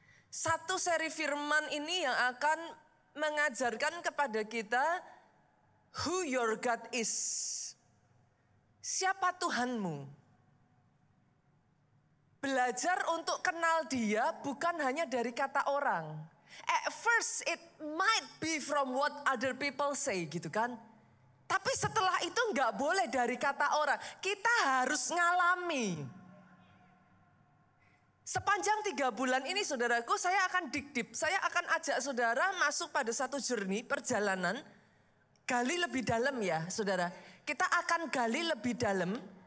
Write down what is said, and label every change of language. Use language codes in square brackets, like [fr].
[id] Satu seri firman ini yang akan mengajarkan kepada kita [en] who your God is. [id] Siapa Tuhanmu? Belajar untuk kenal dia bukan hanya dari kata orang. [en] At first it might be from what other people say gitu kan. [id] Tapi setelah itu nggak boleh dari kata orang. Kita harus ngalami. Sepanjang 3 bulan ini saudaraku, saya akan [en] dig deep. [id] Saya akan ajak saudara masuk pada satu journey, perjalanan. Gali lebih dalam ya saudara. Kita akan gali lebih dalam.